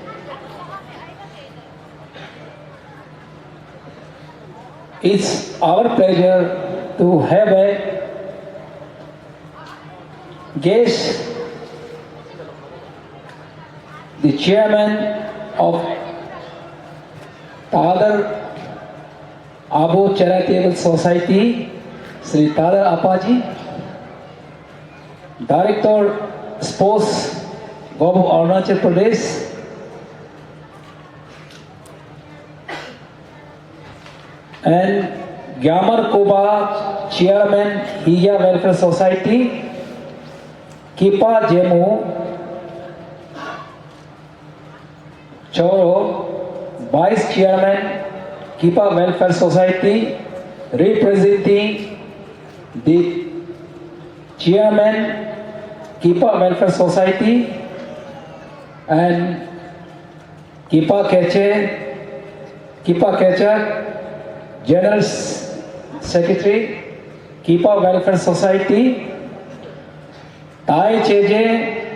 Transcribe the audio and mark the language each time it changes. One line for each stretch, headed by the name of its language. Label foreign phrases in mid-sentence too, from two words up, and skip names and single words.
English: It's our pleasure to have a guest, the chairman of Tadar Abu Charitable Society, Sri Tadar Apaji, Director Sports, Government of Arunachal Pradesh, and Gyamar Koba, Chairman, Hiya Welfare Society, Kipa Jemu, Choro, Vice Chairman, Kipa Welfare Society, representing the Chairman, Kipa Welfare Society, and Kipa Kecha, General Secretary, Kipa Welfare Society, Tai Cheje,